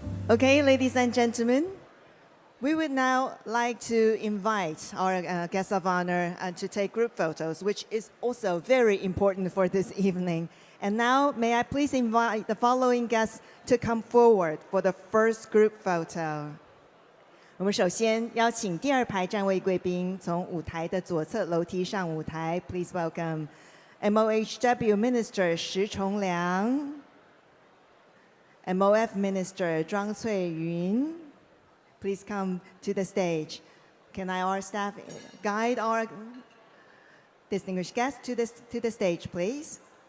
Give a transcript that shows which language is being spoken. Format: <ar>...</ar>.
<en>Okay, ladies and gentlemen, we would now like to invite our guests of honor to take group photos, which is also very important for this evening. And now, may I please invite the following guests to come forward for the first group photo.</en> <zh>我们首先邀请第二排站位贵宾从舞台的左侧楼梯上舞台。</zh> <en>Please welcome MOHW Minister 石崇良。 MOF Minister Zhang Cui-yun, please come to the stage. Can our staff guide our distinguished guests to the stage, please?</en>